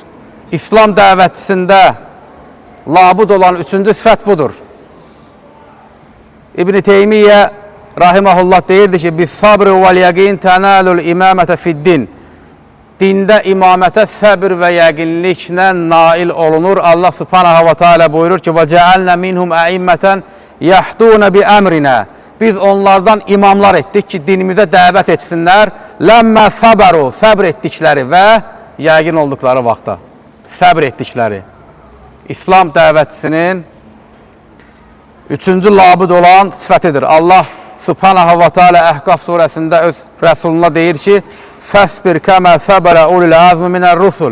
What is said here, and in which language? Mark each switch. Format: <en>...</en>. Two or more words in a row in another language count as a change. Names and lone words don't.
<az>İslam dəvətçisində labüd olan üçüncü sifət budur. İbn-i Teymiyyə rahiməhullah deyirdi ki,</az> <ar>بالصبر واليقين تنال الإمامة في الدين.</ar> <az>Dində imamətə səbr və yəqinliklə nail olunur. Allah</az> <ar>سبحانه وتعالى</ar> <az>buyurur ki,</az> <ar>وَجَعَلْنَ مِنْهُمْ əimmətən يَحْدُونَ بِأَمْرِنَا.</ar> <az>Biz onlardan imamlar etdik ki, dinimizə dəvət etsinlər.</az> <ar>لَمَّا صَبَرُوا.</ar> <az>Səbr etdikləri və yəqin olduqları vaxtda. Səbr etdikləri. İslam dəvətçisinin üçüncü labüd olan sifətidir. Allah</az> <ar>سبحانه وتعالى</ar> <az>Əhqaf surəsində öz rəsuluna deyir ki,</az> <ar>فاصبر كما صبر أولو العزم من الرسل.</ar>